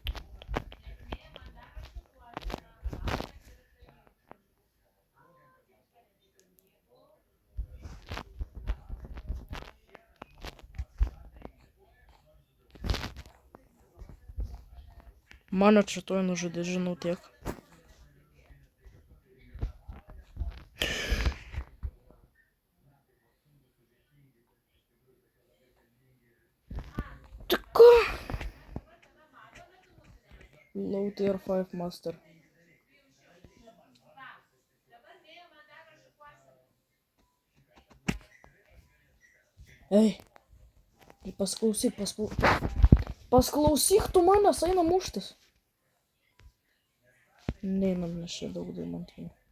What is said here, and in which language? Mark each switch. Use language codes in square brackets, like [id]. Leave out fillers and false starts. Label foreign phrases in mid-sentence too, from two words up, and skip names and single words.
[lt] Mane čia tuoj nužudė, žinau tiek. Tai ką? [en] Low tier 5 master. [lt] Ei. Pasklausyk tu manęs, eina muštis. Neinam, nes čia daug deimantinių.